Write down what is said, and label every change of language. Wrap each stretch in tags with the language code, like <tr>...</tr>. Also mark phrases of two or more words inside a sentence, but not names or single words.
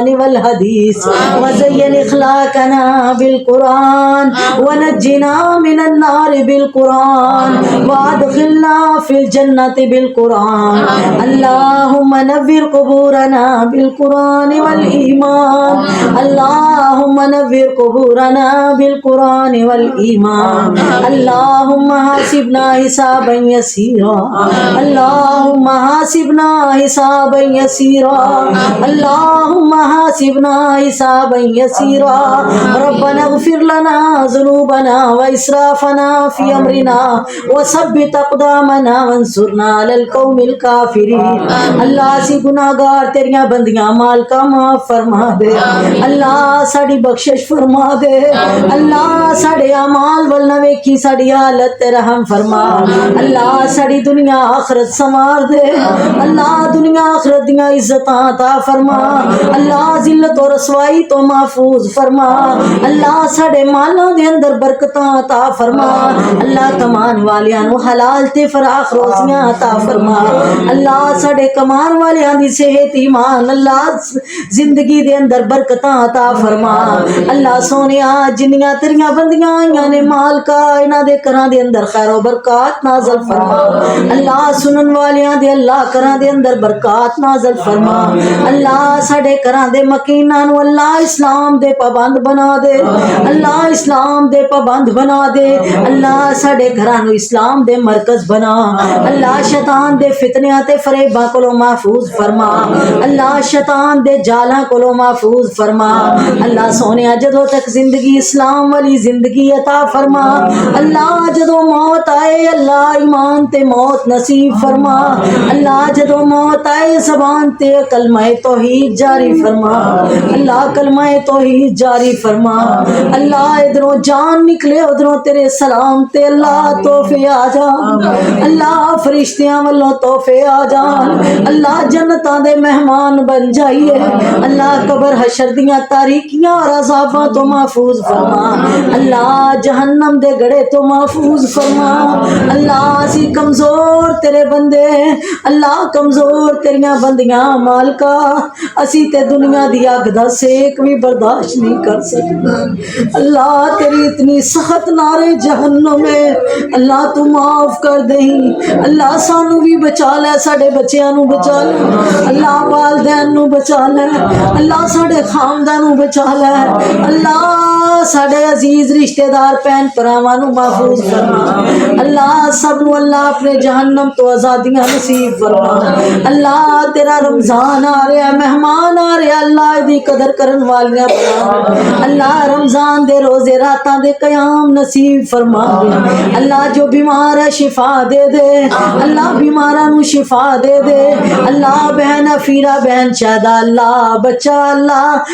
<ar>والحديث وزين أخلاقنا بالقرآن ونجنا من النار بالقرآن وادخلنا في الجنة بالقرآن اللهم نور قبورنا بالقرآن والإيمان اللهم نور قبورنا بالقرآن والإيمان اللهم حاسبنا حسابا يسيرا اللهم حاسبنا حسابا يسيرا اللهم حاسبنا حسابا يسيرا ربنا اغفر لنا ذنوبنا وإسرافنا في أمرنا وثبت أقدامنا وانصرنا على القوم الكافرين</ar> <pa>اللہ سی گناہگار تیریاں بندیاں مالکا معاف فرما دے اللہ ساڑی بخشش فرما دے اللہ ساڑے اعمال ولنا ویکھی ساڑی حالت تے رحم فرما اللہ ساڑی دنیا آخرت سمار دے اللہ دنیا آخرت دیاں عزتاں عطا فرما اللہ ذلت و رسوائی تو محفوظ فرما اللہ ساڑے مالاں دے اندر برکتاں عطا فرما اللہ کمان والیاں نو حلال تے فراخ روزیاں عطا فرما اللہ ساڑے کمان والیاں دی صحت ایمان اللہ زندگی دے اندر برکتاں عطا فرما اللہ سونیا جنیاں تیریاں بندیاں آئیاں نے مالکا انہاں دے کراں دے اندر خیر و برکات نازل فرما اللہ سنن والیاں دے اللہ کراں دے اندر برکات نازل فرما اللہ ساڑے کراں دے مکیناں نو اللہ اسلام دے پابند بنا دے اللہ اسلام دے پابند بنا دے اللہ ساڑے گھراں نو اسلام دے مرکز بنا اللہ شیطان دے فتنیاں تے فریباں کولوں محفوظ فرما اللہ شیطان دے جالاں کولوں محفوظ فرما اللہ سونیا جدوں تک زندگی اسلام والی زندگی عطا فرما اللہ جدوں موت آئے اللہ ایمان تے موت نصیب فرما اللہ جدوں موت آئے زبان تے کلمہ توحید جاری فرما اللہ کلمہ توحید تجویز جاری فرما اللہ ادھروں جان نکلے ادھروں تیرے سلام تے اللہ تحفے آ جان اللہ فرشتیاں والوں تحفے آ جان اللہ جنتاں دے مہمان بن جائیے اللہ قبر حشر دیاں تاریکیاں اور عذاباں تو محفوظ فرما اللہ جہنم دے گڑے تو محفوظ فرما اللہ اسی کمزور تیرے بندے اللہ کمزور تیریاں بندیاں مالکا اسی تے دنیا دی اگ دا سیک بھی برداشت نہیں کر سکتے اللہ تیری اتنی سخت نارے جہنم ہے اللہ تو معاف کر دیں اللہ سانو بھی بچا لے ساڈے بچیاں نو بچا لے اللہ والدین نو بچا لے اللہ ساڈے خاندان نو بچا لے اللہ ساڈے عزیز رشتہ دار بہن بھراواں نو محفوظ فرما اللہ سب نو اللہ اپنے جہنم تو آزادیاں نصیب فرما اللہ تیرا رمضان آ رہا مہمان آ رہا اللہ دی قدر کرن والیاں بنا اللہ رمضان دے روزے راتاں دے قیام نصیب فرما اللہ جو بیمار ہے شفا دے دے اللہ بیماراں نو شفا دے دے اللہ بہن افیرا بہن شہدا اللہ بچہ اللہ</pa>